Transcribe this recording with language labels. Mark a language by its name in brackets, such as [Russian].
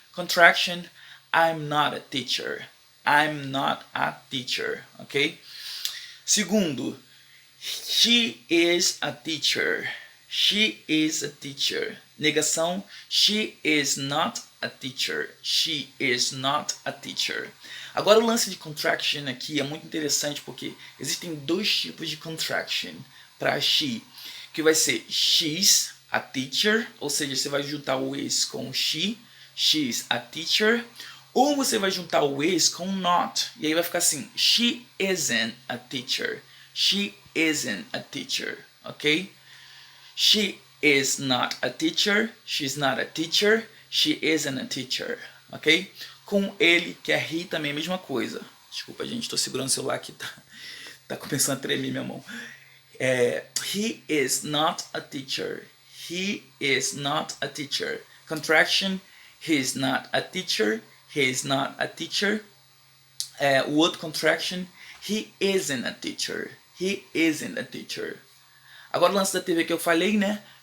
[English] Contraction, I'm not a teacher. I'm not a teacher, ok? [Portuguese] Segundo, [English] she is a teacher. She is a teacher. [Portuguese] Negação, [English] she is not a teacher. She is not a teacher. [Portuguese] Agora o lance de contraction aqui é muito interessante porque existem dois tipos de contraction para she, que vai ser [English] she's a teacher, [Portuguese] ou seja, você vai juntar o is com she, she's a teacher, ou você vai juntar o is com not, e aí vai ficar assim, [English] she isn't a teacher, [Portuguese] she isn't a teacher, ok? [English] She is not a teacher, she's not a teacher, she isn't a teacher, ok? [Portuguese] Com ele, que é he, também é a mesma coisa. Desculpa, gente, estou segurando o celular aqui, tá começando a tremer minha mão. [English] He is not a teacher. He is not a teacher. Contraction, he is not a teacher. He is not a teacher. [Portuguese] O outro [English] contraction, he isn't a teacher. He isn't a teacher. [Portuguese] Agora o lance da TV que eu falei, né?